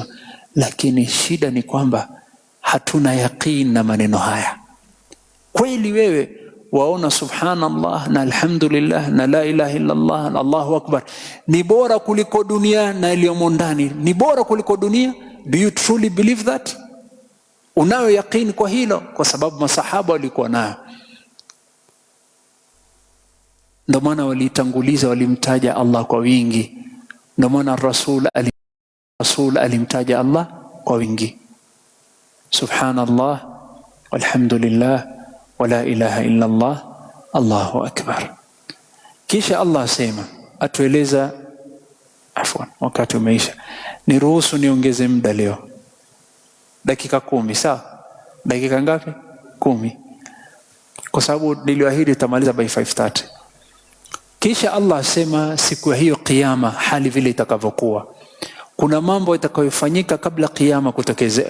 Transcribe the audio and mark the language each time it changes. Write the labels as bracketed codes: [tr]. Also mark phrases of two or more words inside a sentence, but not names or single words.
[sw] Lakini shida ni kwamba hatuna yaqeen na maneno haya. Kweli wewe waona subhanallah na alhamdulillah na [ar] لا إله إلا الله [sw] na [ar] الله أكبر [sw] ni bora kuliko dunia na iliyomo ndani, ni bora kuliko dunia? [en] Do you truly believe that? [sw] Unayo yaqeen kwa hilo? Kwa sababu masahaba walikuwa nayo. Ndio maana walitanguliza, walimtaja Allah kwa wingi. Ndio maana Rasul alimtaja Allah kwa wingi, [ar] سبحان الله والحمد لله ولا إله إلا الله الله أكبر. [sw] Kisha Allah asema, atueleza, afwan wakati umeisha, niruhusu niongeze muda leo dakika 10. Sawa? Dakika ngapi? 10, kwa sababu niliahidi tamaliza by 5:30. Kisha Allah asema siku ya hiyo kiyama, hali vile itakavyokuwa, kuna mambo yatakayofanyika kabla kiyama kutokezea.